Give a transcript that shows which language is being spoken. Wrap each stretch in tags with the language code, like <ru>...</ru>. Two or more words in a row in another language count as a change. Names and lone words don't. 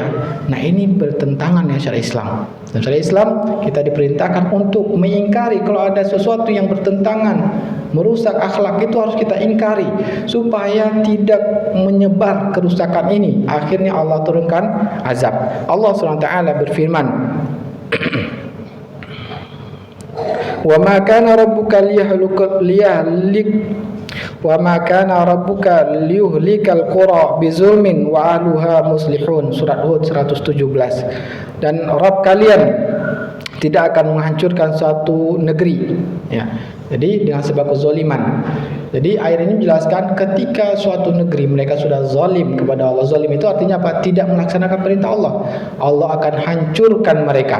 <id>Nah, ini bertentangan dengan syariat Islam. Dalam syariat Islam kita diperintahkan untuk mengingkari kalau ada sesuatu yang bertentangan, merusak akhlak, itu harus kita ingkari supaya tidak menyebar kerusakan ini. Akhirnya Allah turunkan azab. Allah SWT berfirman,</id> <ar>"وما كان ربك وما كان ربك ليهلك القرى بظلم وأهلها مصلحون."</ar> <id>Surat Hud 117. Dan Rabb kalian tidak akan menghancurkan suatu negeri, ya. Jadi dengan sebab kezaliman. Jadi ayat ini menjelaskan ketika suatu negeri mereka sudah zalim kepada Allah. Zalim itu artinya apa? Tidak melaksanakan perintah Allah. Allah akan hancurkan mereka.</id>